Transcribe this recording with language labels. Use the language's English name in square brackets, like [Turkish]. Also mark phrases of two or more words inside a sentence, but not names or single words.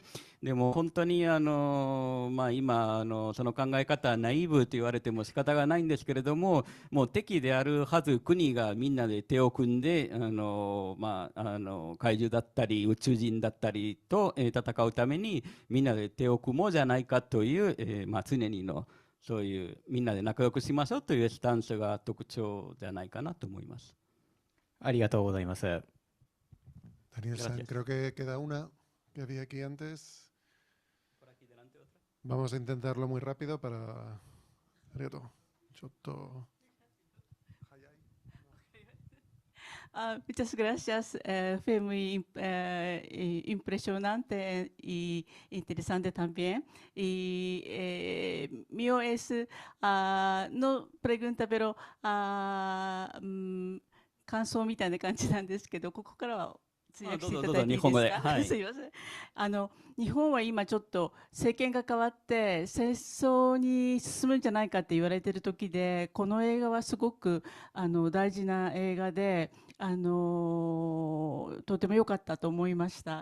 [Japanese] でも本当にまあ、今その考え方はナイーブと言われても仕方がないんですけれどももう敵であるはず国がみんなで手を組んでまあ、怪獣だったり宇宙人だったりと、戦うためにみんなで手を組もうじゃないかという、まあ、常にのそういうみんなで仲良くしましょうというスタンスが特徴じゃないかなと思います。ありがとうございます。 [Spanish] Daniel San, creo que queda una que había aquí antes. Vamos a intentarlo muy rápido para... Muchas gracias. Fue muy impresionante y interesante también. Y mío es, no pregunta, pero [Japanese] 感想みたいな感じなんですけど、ここからは通訳していただいていいですか。どうぞ日本語で。はい。すいません。日本は今ちょっと政権が変わって戦争に進むんじゃないかって言われている時で、この映画はすごく大事な映画で、とても良かったと思いました。